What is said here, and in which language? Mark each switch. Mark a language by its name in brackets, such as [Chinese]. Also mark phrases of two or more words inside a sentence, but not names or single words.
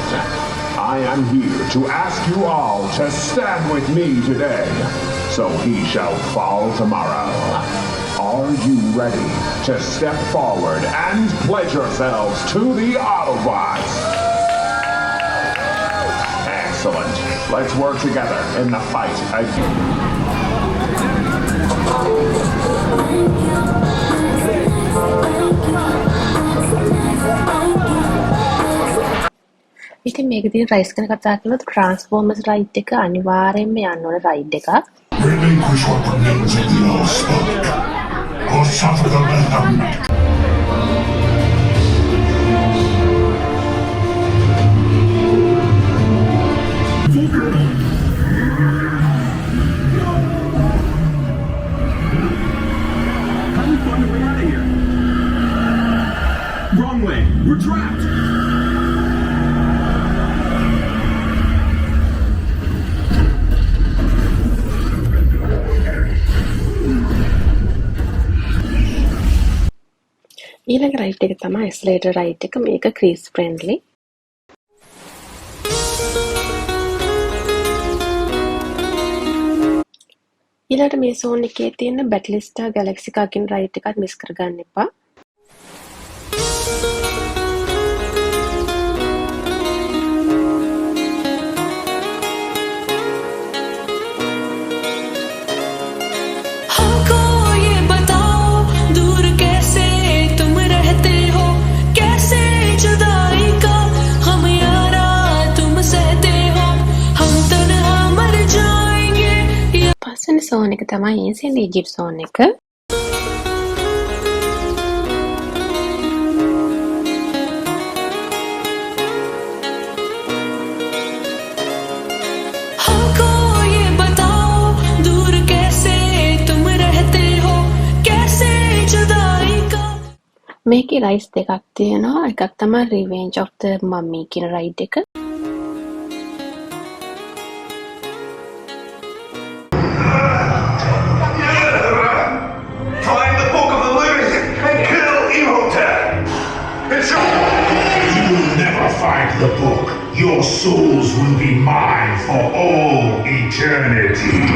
[English] I am here to ask you all to stand with me today, so he shall fall tomorrow. Are you ready to step forward and pledge yourselves to the Autobots? Excellent. Let's work together in the fight again. [Sinhala] ඉතින් මේකදී රයිස් ගැන කතා කරනකොට ට්‍රාන්ස්ෆෝමර්ස් රයිඩ් එක අනිවාර්යයෙන්ම යන්න ඕන රයිඩ් එකක්. [English] Relinquish what remains of the Allspark, or suffer the venom. Having fun, we're out of here. Wrong way. We're trapped. [Sinhala] ඊළඟ රයිඩ් එක තමයි එස්ලේටර් රයිඩ් එක. මේක [English] kids friendly. [Sinhala] ඊළඟට මේ සෝන් එකේ තියෙන බැටලිස්ටා ගැලැක්සිකා කියන රයිඩ් එකත් මිස් කරගන්න එපා. [Hindi] हमको ये बताओ दूर कैसे तुम रहते हो, कैसे जुदाई का हम यारा तुम सहते हो, हम तन्हा मर जाएंगे या [Sinhala] පස්වෙනි සෝන් එක තමයි ඒන්සියන්ට් ඊජිප්ට් සෝන් එක. [Hindi] हमको ये बताओ दूर कैसे तुम रहते हो, कैसे जुदाई का [Sinhala] මේකේ රයිස් දෙකක් තියෙනවා. එකක් තමයි රිවෙන්ජ් ඔෆ් ද මම්මි කියන රයිඩ් එක. [English] Find the Book of the Living and kill Imhotep! You will never find the book. Your souls will be mine for all eternity.